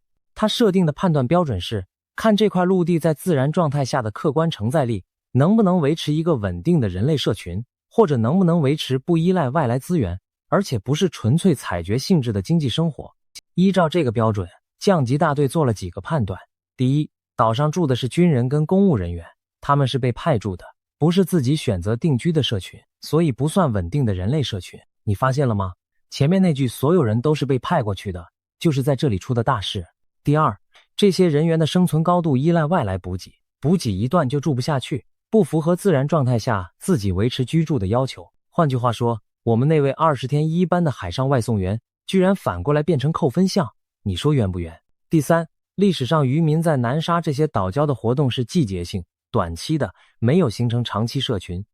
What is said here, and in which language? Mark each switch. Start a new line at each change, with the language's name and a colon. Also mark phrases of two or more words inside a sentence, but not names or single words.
Chinese: 他設定的判斷標準是，看這塊陸地在自然狀態下的客觀承載力，能不能維持一個穩定的人類社群，或者能不能維持不依賴外來資源，而且不是純粹採掘性質的經濟生活。依照這個標準，降級大隊做了幾個判斷。第一，島上住的是軍人跟公務人員，他們是被派駐的，不是自己選擇定居的社群，所以不算穩定的人類社群。你發現了嗎？前面那句所有人都是被派過去的，就是在這裡出的大事。第二，這些人員的生存高度依賴外來補給，補給一斷就住不下去，不符合自然狀態下自己維持居住的要求。換句話說，我們那位20天一班的海上外送員，居然反過來變成扣分項，你說冤不冤？第三，歷史上漁民在南沙這些島礁的活動是季節性、短期的，沒有形成長期社群。